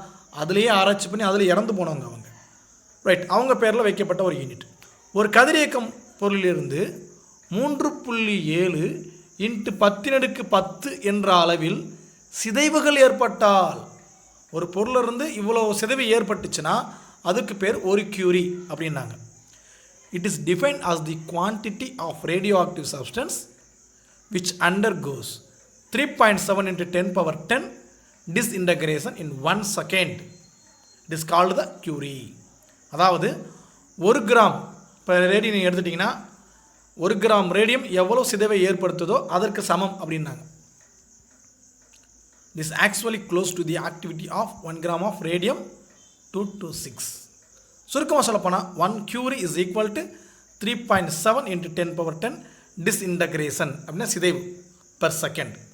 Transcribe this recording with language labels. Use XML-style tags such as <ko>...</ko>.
<ta>ஏன்னா அதுலேயே ஆராய்ச்சி பண்ணி அதில் இறந்து போனவங்க அவங்க. ரைட், அவங்க பேரில் வைக்கப்பட்ட ஒரு யூனிட். ஒரு கதிரியக்கம் பொருளிலிருந்து 3.7 × 10⁻10 என்ற அளவில் சிதைவுகள் ஏற்பட்டால், ஒரு பொருளிலிருந்து இவ்வளோ சிதைவு ஏற்பட்டுச்சுன்னா அதுக்கு பேர் ஒரு கியூரி அப்படின்னாங்க.</ta> <en>It is defined as the quantity of radioactive substance which undergoes 3.7 × 10⁻10 disintegration in 1 second. It is called the curie.</en> <ta>அதாவது 1 கிராம் இப்போ ரேடியம் எடுத்துட்டிங்கன்னா 1 கிராம் ரேடியம் எவ்வளோ சிதைவை ஏற்படுத்துதோ அதற்கு சமம் அப்படின்னாங்க.</ta> <en>This actually close to the activity of 1 gram of radium 226.</en> <ta>சுருக்கமாக சொல்லப்போனால்</ta> <en>1 curie is equal to 3.7 × 10⁻10 disintegration</en> <ta>அப்படின்னா சிதைவு</ta> <en>per second.</en>